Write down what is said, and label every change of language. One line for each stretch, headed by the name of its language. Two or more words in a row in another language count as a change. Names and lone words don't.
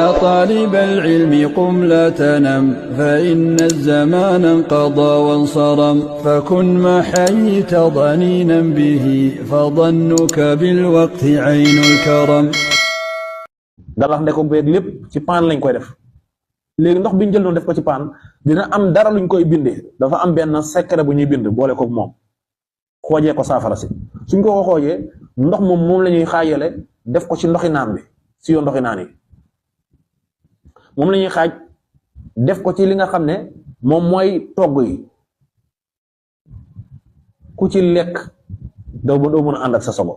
Arabic: طالب العلم قم لا تنم فإن الزمان انقضى وانصرم فكن ما حييت ضنينا به فظنك بالوقت عين الكرم.
Wolof: galax ndeko beeg lépp ci paan lañ koy def léegi ndox bi ñu jël noonu def ko ci paan dina am dara luñ koy bindee dafa am benn secret bu ñuy bind boole ko moom xoojee ko saafara si suñ ko xoojee ndox moom la ñuy xaajale def ko ci ndoxi naan bi si yoo ndoxi naan yi moom la ñuy xaaj def ko ci li nga xam ne moom mooy togg yi ku ci lekk doo mën a ànd ak sa sogo.